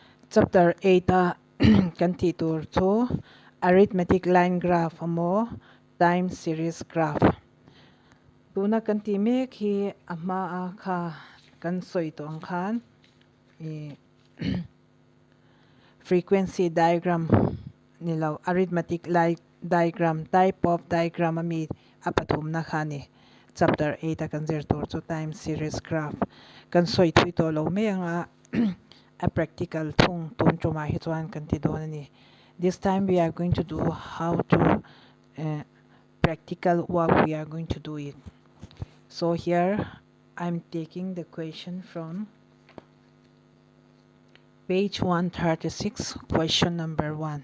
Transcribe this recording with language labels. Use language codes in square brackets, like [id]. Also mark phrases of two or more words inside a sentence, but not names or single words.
[lus] Chapter 8 kan ti tur chu [en] arithmetic line graph [lus] amo [en] time series graph. [lus] Tuna kan ti mek hi ama a kha kan soi to ang khan [en] frequency diagram [lus] nilaw [en] arithmetic line diagram type of diagram [lus] ami apathum na khani chapter 8 kan zir tur chu [en] time series graph [lus] kan soi thui to lo me anga a practical thung tun chuma hi chuan kan ti don ani. [en] This time we are going to do how to practical work we are going to do it. So here I'm taking the question from page 136, question number 1.